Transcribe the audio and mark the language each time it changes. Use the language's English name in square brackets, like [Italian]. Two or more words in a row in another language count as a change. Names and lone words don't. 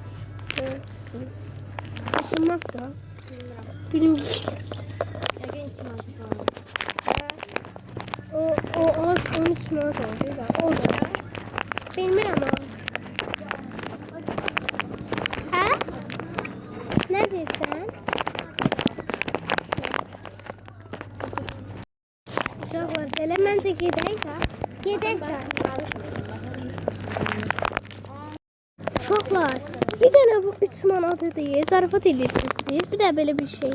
[Turkish] Asılmak da az. Bilmiyorum. O az 13 manat oldu da. O da. Bilmiyorum ama. Ha? Ne diyorsun? [Azerbaijani] Uşaqlar, elə məncə gedək ha. Gedək ha. Uşaqlar, bir dənə bu 3 manatıdır. Zarafat edirsiniz siz. Bir də belə bir şey.